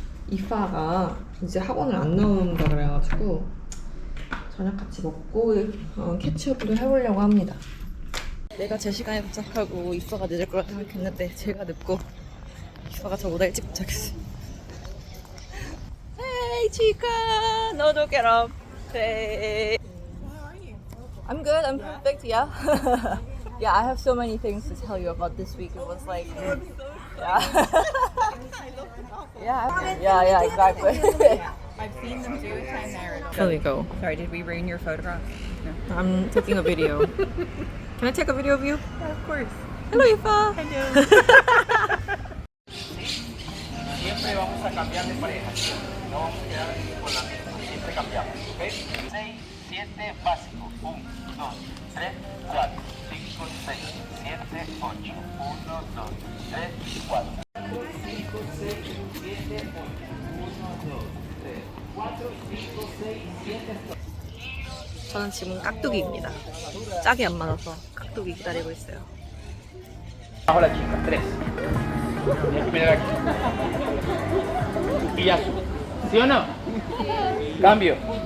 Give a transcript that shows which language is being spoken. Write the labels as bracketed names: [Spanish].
[Korean] 이파가 이제 학원을 안 나온다 그래가지고 저녁 같이 먹고 캐치업도 해보려고 합니다. 내가 제 시간에 도착하고 이파가 늦을 거라 생각했는데 제가 늦고 이파가 저보다 일찍 도착했어요. [English] Hey chica, [Korean] 너도 [English] get up. Hey. I'm good. I'm perfect. Yeah. Yeah, I have so many things to tell you about this week. It was like, yeah, exactly. I've seen them do it and they're There we go. Sorry, did we ruin your photograph? No. I'm taking a video. Can I take a video of you? Yeah, of course. Hello, Ifa. [Spanish] Siempre vamos a cambiar de pareja. No vamos a quedar con la misma. Siempre cambiamos. ¿Ok? 6, 7, básico. 1, 2, 3, 4, 5, 6, 7, 8. 1, 2, 3, 4. 5, 6, 7, 8. 1, 2, 3, 4, 5, 6, 7, 8. [Korean] 저는 지금 깍두기입니다. 짝이 안 맞아서 깍두기 기다리고 있어요. [Spanish] Bajo la chica. 3. Tienes que mirar aquí. Y ya sube. ¿Sí o no? Cambio.